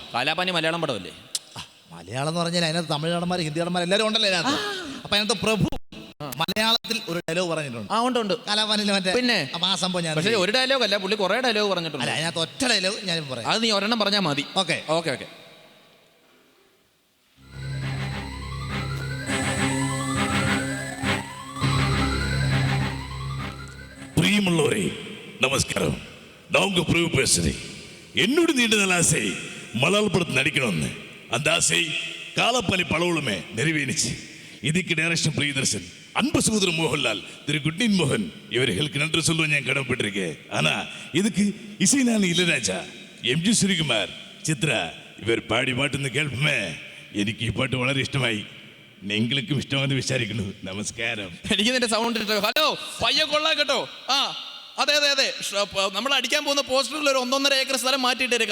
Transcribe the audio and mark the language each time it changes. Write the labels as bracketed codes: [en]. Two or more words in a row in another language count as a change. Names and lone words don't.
[ml] കാലാപ്പാനി മലയാളം പടമല്ലേ? മലയാളം എന്ന് പറഞ്ഞാൽ അതിനകത്ത് തമിഴ് നടന്മാർ, ഹിന്ദി നടന്മാർ എല്ലാവരും ഉണ്ടല്ലോ അതിനകത്ത്. അപ്പൊ അതിനകത്ത് പ്രഭു മലയാളത്തിൽ ഒരു ഡയലോഗ് പറഞ്ഞിട്ടുണ്ട്. ഉണ്ട് കാലാപ്പാനിയിൽ മറ്റേ. പിന്നെ അപ്പൊ ആ സംഭവം ഞാൻ പക്ഷേ ഒരു ഡയലോഗ് അല്ല, പുള്ളി കുറെ ഡയലോഗ് പറഞ്ഞിട്ടുണ്ട്. അല്ല, അതിനകത്ത് ഒറ്റ ഡയലോഗ് ഞാൻ പറയാം. അത് നീ ഒരെണ്ണം പറഞ്ഞാൽ മതി. ഓക്കെ ഓക്കെ ഓക്കെ. [ta] பிரியமுள்ளவரே நமஸ்காரம். நான் உங்க பிரபு பேசுறேன். என்னோட நீண்ட நாள் ஆசை மலையாள படத்தில் நடிக்கணும்னு. அந்த ஆசை காலப்பாலி பலவுளுமே நிறைவேறிச்சு. இதுக்கு டைரக்ஷன் பிரியதர்ஷன், அன்பு சகோதரர் மோகன்லால், திரு குட்னின் மோகன் இவர்களுக்கு நன்றி சொல்லுவேன். [ml] ഞാൻ [ta] கடமைப்பட்டிருக்கேன். ஆனா இதுக்கு இசை நான் இளையராஜா, [ml] MG ശ്രീകുമാർ, ചിത്ര ഇവർ പാടി പാട്ടുന്ന കേൾപ്പമേ എനിക്ക് ഈ പാട്ട് വളരെ ഇഷ്ടമായി. നിങ്ങൾക്കും ഇഷ്ടമെന്ന് വിചാരിക്കുന്നു. നമസ്കാരം. എനിക്ക് നിന്റെ സൗണ്ട്. ഹലോ പയ്യ കൊള്ളാം കേട്ടോ. അതെ അതെ അതെ നമ്മൾ അടിക്കാൻ പോകുന്ന പോസ്റ്ററിൽ ഒരു 1.5 ഏക്കർ സ്ഥലം മാറ്റിയിട്ടേക്കാം.